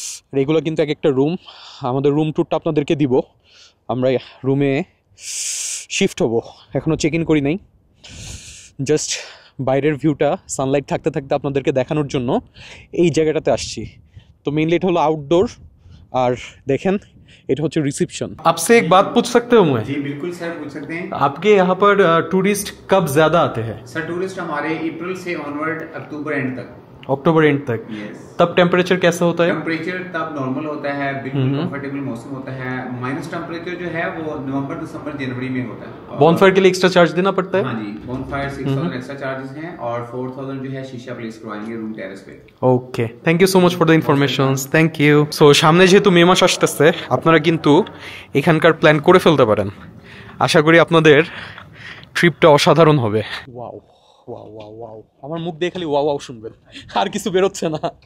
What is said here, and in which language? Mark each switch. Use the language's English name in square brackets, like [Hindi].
[Bangla] আর এগুলো কিন্তু এক একটা রুম। আমাদের রুম ট্যুরটা আপনাদেরকে দিব, আমরা রুমে শিফট হব, এখনও চেক ইন করি নাই। জাস্ট বাইরের ভিউটা সানলাইট থাকতে থাকতে আপনাদেরকে দেখানোর জন্য এই জায়গাটাতে আসছি। তো মেইনলি এটা হলো আউটডোর, আর দেখেন এটা হচ্ছে रिसेप्शन। [Hindi] आपसे एक बात पूछ सकते हो मैं? जी बिल्कुल सर, पूछ सकते हैं। आपके यहाँ पर टूरिस्ट कब ज्यादा आते हैं? सर टूरिस्ट हमारे अप्रैल से ऑनवर्ड अक्टूबर एंड तक, अक्टूबर एंड तक। यस। तब टेम्परेचर कैसा होता है? टेम्परेचर तब नॉर्मल होता है, बिल्कुल कंफर्टेबल मौसम होता है। माइनस टेम्परेचर जो है वो नवंबर दिसंबर जनवरी में होता है। बॉनफायर के लिए एक्स्ट्रा चार्ज देना पड़ता है? हाँ जी, बॉनफायर 6000 एक्स्ट्रा चार्जेस हैं और 4000 जो है शीशा प्लेस करवाएंगे रूम टेरेस पे। [Bangla] ওকে, thank you so much for the informations, thank you. So সামনে যেহেতু মে মাস আসতেছে, আপনারা কিন্তু এখানকার প্ল্যান করে ফেলতে পারেন। আশা করি আপনাদের ট্রিপটা অসাধারণ হবে। ওয়াও ওয়াও ওয়াও ওয়াও, আমার মুখ দিয়ে খালি ওয়াও ওয়াও শুনবেন, আর কিছু বেরোচ্ছে না।